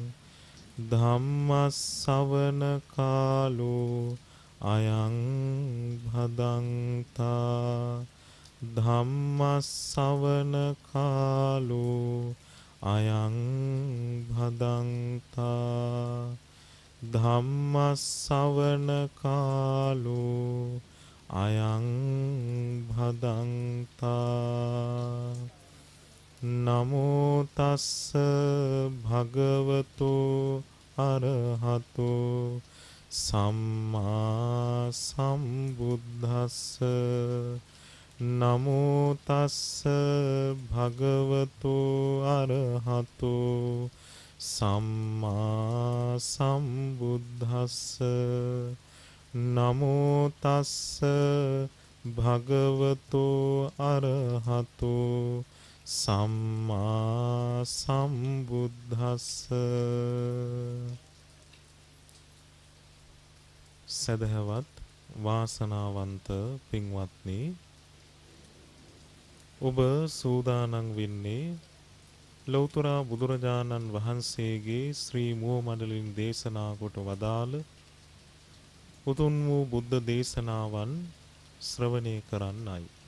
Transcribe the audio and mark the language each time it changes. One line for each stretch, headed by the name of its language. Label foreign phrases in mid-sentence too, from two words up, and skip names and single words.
Pali: ධම්මස්සවන කාලෝ අයං භදංතා ධම්මස්සවන කාලෝ අයං භදංතා ධම්මස්සවන කාලෝ අයං භදංතා නමෝ තස්ස භගවතෝ අරහතෝ සම්මා සම්බුද්දස්ස නමෝ තස්ස භගවතෝ අරහතෝ සම්මා සම්බුද්දස්ස නමෝ තස්ස භගවතෝ අරහතෝ සම්මා සම්බුද්දස්ස.
Sinhala: සදහවත් වාසනාවන්ත පින්වත්නි, ඔබ සූදානම් වෙන්නේ ලෞතර බුදුරජාණන් වහන්සේගේ ශ්‍රී මුව මඩලින් දේශනා කොට වදාළ උතුම් වූ බුද්ධ දේශනාවන් ශ්‍රවණය කරන්නයි.